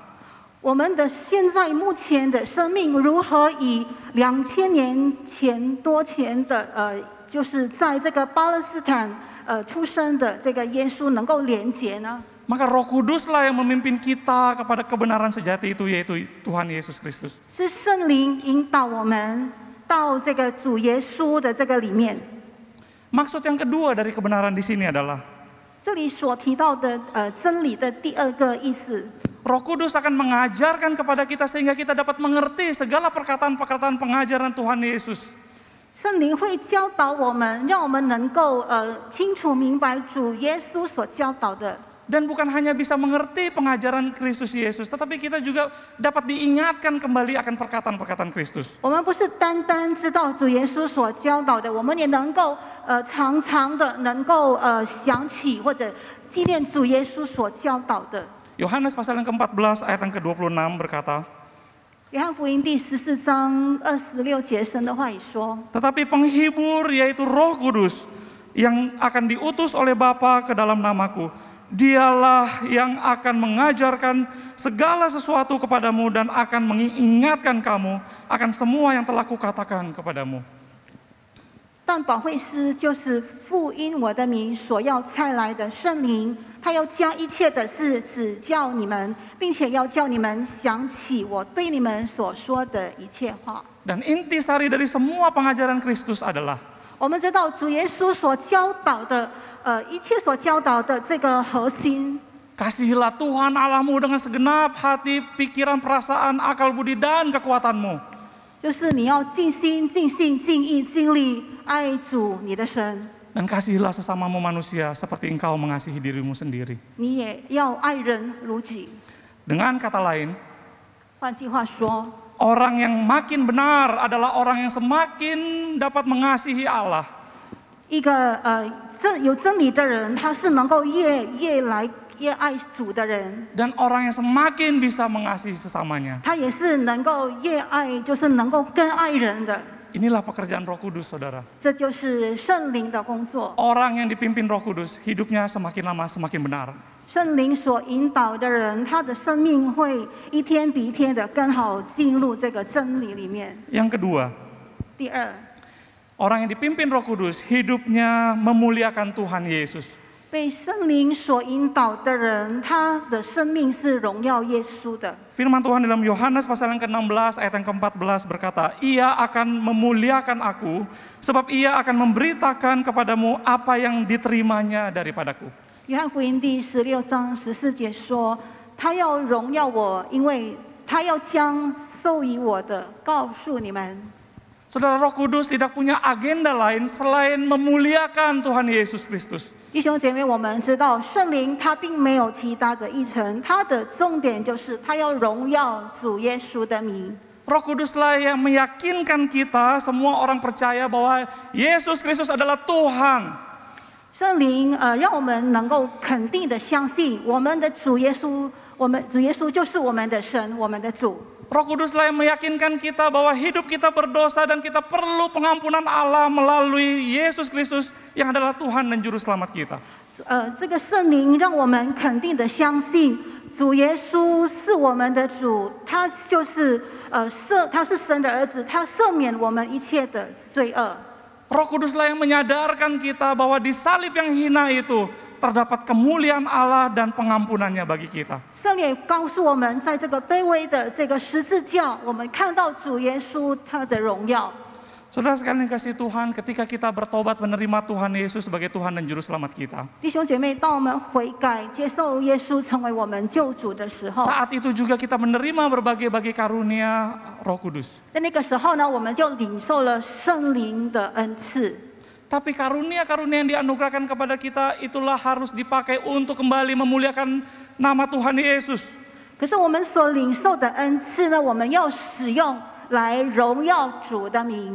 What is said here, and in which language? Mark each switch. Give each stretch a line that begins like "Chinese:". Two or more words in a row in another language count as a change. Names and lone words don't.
Chinese: 我们的现在目前的生命如何以2000年前的就是在这个巴勒斯坦出生的这个耶稣能够连结呢？
Indonesian: Maka Roh Kuduslah yang memimpin kita kepada kebenaran sejati itu, yaitu Tuhan Yesus Kristus.
Chinese: 是圣灵引导我们到这个主耶稣的这个里面。
Indonesian: Maksud yang kedua dari kebenaran di sini adalah
Chinese: 这里所提到的真理的第二个意思，
Indonesian: Roh Kudus akan mengajarkan kepada kita sehingga kita dapat mengerti segala perkataan-perkataan pengajaran Tuhan Yesus.
Chinese: 圣灵会教导我们，让我们能够清楚明白主耶稣所教导的。
Indonesian: Dan bukan hanya bisa mengerti pengajaran Kristus Yesus, tetapi kita juga dapat diingatkan kembali akan perkataan-perkataan Kristus.
Chinese: 我们不是单单知道主耶稣所教导的，我们也能够常常的能够想起或者纪念主耶稣所教导的。
Indonesian: Yohanes pasal yang ke-14 ayat yang ke-26 berkata,
Chinese: 约翰福音第14章26节，神的话语说：
Indonesian: tetapi penghibur yaitu Roh Kudus yang akan diutus oleh Bapa ke dalam namaku, Dialah yang akan mengajarkan segala sesuatu kepadamu dan akan mengingatkan kamu akan semua yang telah kukatakan kepadamu.
Chinese: 但保惠师就是父因我的名所要差来的圣灵，他要将一切的事指教你们，并且要叫你们想起我对你们所说的一切话。
Indonesian: Dan intisari dari semua pengajaran Kristus adalah
Chinese: 我们知道主耶稣所教导的，一切所教导的这个核心，
Indonesian: kasihilah Tuhan Allahmu dengan segenap hati, pikiran, perasaan, akal budi dan kekuatanmu.
Chinese: 就是你要尽心、尽性、尽意、尽力爱主你的神，
Indonesian: Dan kasihilah sesamamu manusia seperti engkau mengasihi dirimu sendiri.
Chinese: 你也要爱人如己。
Indonesian: Dengan kata lain,
Chinese: 换句话说，
Indonesian: orang yang makin benar adalah orang yang semakin dapat mengasihi Allah.
Chinese: 一个有真理的人，他是能够越来越爱主的人，
Indonesian: Dan orang yang semakin bisa mengasihi sesamanya.
Chinese: 他也是能够越爱，就是能够更爱人的。
Indonesian: Inilah pekerjaan Roh Kudus, saudara.
Chinese: 这就是圣灵的工作。
Indonesian: Orang yang dipimpin Roh Kudus, hidupnya semakin lama semakin benar.
Chinese: 圣灵所引导的人，他的生命会一天比一天的更好进入这个真理里面。
Indonesian: Yang kedua,
Chinese: 第二，
Indonesian: orang yang dipimpin Roh Kudus, hidupnya memuliakan Tuhan Yesus.
Chinese: 被圣灵所引导的人，他的生命是荣耀耶稣的。
Indonesian: Firman Tuhan dalam Yohanes pasal yang ke-16 ayat yang ke-14 berkata, Ia akan memuliakan aku, sebab Ia akan memberitakan kepadamu apa yang diterimanya daripadaku.
Chinese: 约翰福音第16章14节说：“他要荣耀我，因为他要将授予我的告诉你们。”
Indonesian: Saudara, Roh Kudus tidak punya agenda lain selain memuliakan Tuhan Yesus Kristus.
Chinese: 弟兄姐妹，我们知道圣灵他并没有其他的议程，他的重点就是他要荣耀主耶稣的名。
Indonesian: Roh Kuduslah yang meyakinkan kita semua orang percaya bahwa Yesus Kristus adalah Tuhan.
Chinese: 圣灵让我们能够肯定的相信，我们的主耶稣，主耶稣就是我们的神，我们的主。
Indonesian: Roh Kuduslah yang meyakinkan kita bahwa hidup kita berdosa dan kita perlu pengampunan Allah melalui Yesus Kristus yang adalah Tuhan dan Juru Selamat kita.
Chinese: 这个圣灵让我们肯定的相信，主耶稣是我们的主，他就是他是神的儿子，他赦免我们一切的罪恶。
Indonesian: Roh Kuduslah yang menyadarkan kita bahwa di salib yang hina itu terdapat kemuliaan Allah dan pengampunannya bagi kita.
Chinese: 圣灵也告诉我们，在这个卑微的这个十字架，我们看到主耶稣他的荣耀。
Indonesian: Saudara sekalian kasih Tuhan, ketika kita bertobat menerima Tuhan Yesus sebagai Tuhan dan Juru Selamat kita,
Chinese: 弟兄姐妹，当我们悔改接受耶稣成为我们救主的时候，
Indonesian: saat itu juga kita menerima berbagai-bagai karunia Roh Kudus.
Chinese: 在那个时候呢，我们就领受了圣灵的恩赐。
Indonesian: Tapi karunia-karunia yang dianugerahkan kepada kita itulah harus dipakai untuk kembali memuliakan nama Tuhan Yesus.
Chinese: 可是我们所领受的恩赐呢，我们要使用来荣耀主的名。